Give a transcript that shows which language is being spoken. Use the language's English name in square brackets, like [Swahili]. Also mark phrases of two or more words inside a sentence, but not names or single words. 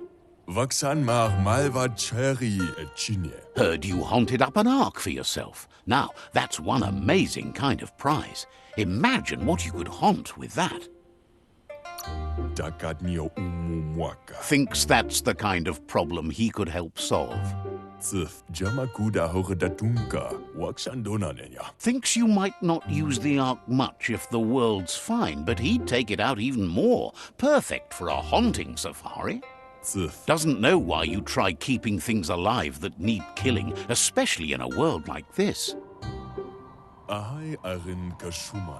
[English] Vaksan mar malva cherry Echine. Heard you haunted up an ark for yourself. Now, that's one amazing kind of prize. Imagine what you could haunt with that. Dakatnio umumwaka. Thinks that's the kind of problem he could help solve. Zif Jamakuda Horedatunka. Waksandona nenya. Thinks you might not use the ark much if the world's fine, but he'd take it out even more. Perfect for a haunting safari. Zif. Doesn't know why you try keeping things alive that need killing, especially in a world like this. Ahai Arin Kashumai.